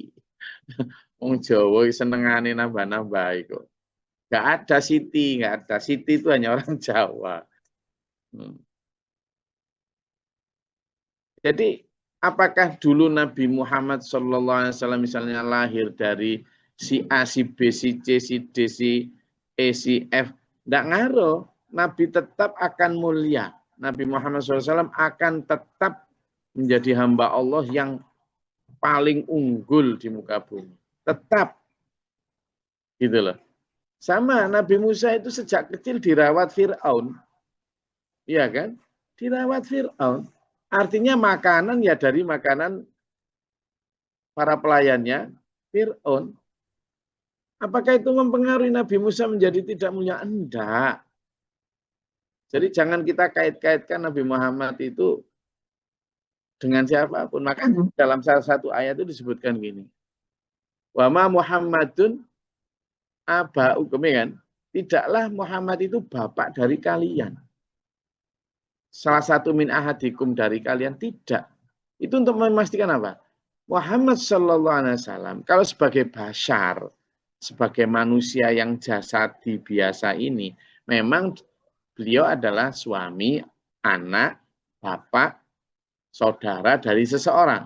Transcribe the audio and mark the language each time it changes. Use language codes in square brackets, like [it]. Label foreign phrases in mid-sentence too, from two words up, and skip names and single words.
[jv] Wong Jawa senengane nambah-nambah itu. [id] Nggak ada Siti, nggak ada. Siti itu hanya orang Jawa. Jadi apakah dulu Nabi Muhammad SAW misalnya lahir dari si A, si B, si C, si D, si E, si F, tidak ngaruh. Nabi tetap akan mulia. Nabi Muhammad SAW akan tetap menjadi hamba Allah yang paling unggul di muka bumi. Tetap. Gitu loh. Sama Nabi Musa itu sejak kecil dirawat Fir'aun. Iya kan? Dirawat Fir'aun. Artinya makanan ya dari makanan para pelayannya Fir'aun. Apakah itu mempengaruhi Nabi Musa menjadi tidak mulia? Enggak. Jadi jangan kita kait-kaitkan Nabi Muhammad itu dengan siapapun. Maka dalam salah satu ayat itu disebutkan gini. [ar] وما محمد آباؤكم, [id] kan? Tidaklah Muhammad itu bapak dari kalian. Salah satu [ar] من أحدكم [id] dari kalian, tidak. Itu untuk memastikan apa? Muhammad [ar] صلى الله عليه وسلم [id] kalau sebagai bashar, sebagai manusia yang jasadi biasa ini, memang beliau adalah suami, anak, bapak, saudara dari seseorang.